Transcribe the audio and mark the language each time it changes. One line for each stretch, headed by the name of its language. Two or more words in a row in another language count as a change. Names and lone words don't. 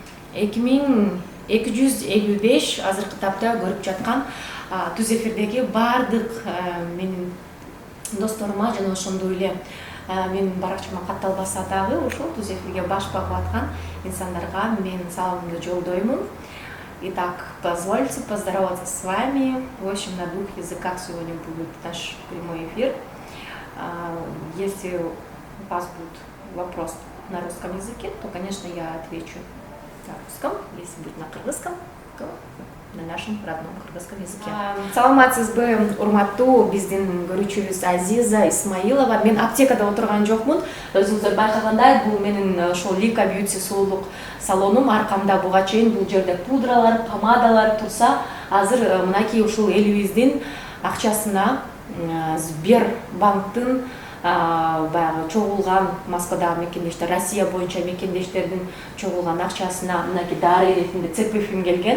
Kyrgyz: 2255 азыркы тапта көрүп жаткан түз эфирдеги баардык менин досторума жана ошондой эле менин баракчама каттал баса дагы ушул түз эфирге баш багып аткан инсандарга мен саламымды жолдоймун.
Russian: Итак, позвольте поздороваться с вами. В общем, на двух языках сегодня будет наш прямой эфир. Если у вас будет вопрос на русском языке, то, конечно, я отвечу на русском. Если будет на кыргызском, то на нашем родном кыргызском языке.
Kyrgyz: Саламатсызбы, урматтуу биздин көрүүчүбүз Азиза Исмаилова. Мен аптекада отурган жокмун. Өзүңүздөр байкагандай, бул менин ошол Лика Бьюти сулуулук салонум. Аркамда буга чейин бул жерде пудралар, помадалар турса, азыр мынакей ушул элибиздин акчасына Сбербанктын баягы чогулган Москвадагы мекендештер, Россия боюнча мекендештердин чогулган акчасына мынакей дары иретинде ЦПФим келген.